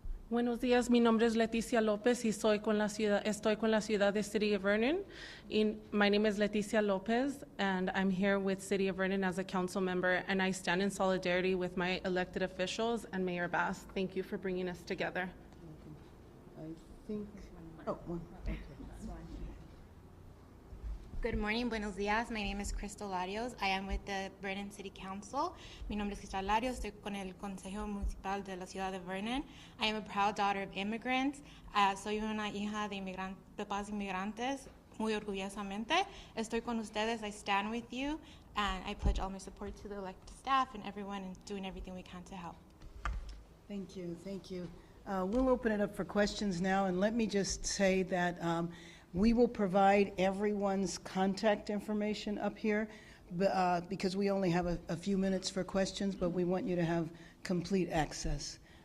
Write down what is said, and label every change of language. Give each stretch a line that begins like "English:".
Spanish: Buenos días, mi nombre es Leticia López y estoy con la ciudad de City of Vernon.
English: My name is Leticia López and I'm here with City of Vernon as a council member, and I stand in solidarity with my elected officials and Mayor Bass. Thank you for bringing us together. I think, oh, one, okay. Good morning,
Spanish: buenos días.
English: My name is Crystal Larios. I am with the Vernon City Council.
Spanish: Mi nombre es Crystal Larios. Estoy con el Consejo Municipal de la Ciudad de Vernon.
English: I am a proud daughter of immigrants.
Spanish: Soy una hija de padres inmigrantes. Muy orgullosamente. Estoy con ustedes.
English: I stand with you. And I pledge all my support to the elected staff and everyone in doing everything we can to help. Thank you, thank you. We'll open it up for questions now, and let me just say that we will provide everyone's contact information up here because we only have a few minutes for questions, but we want you to have complete access.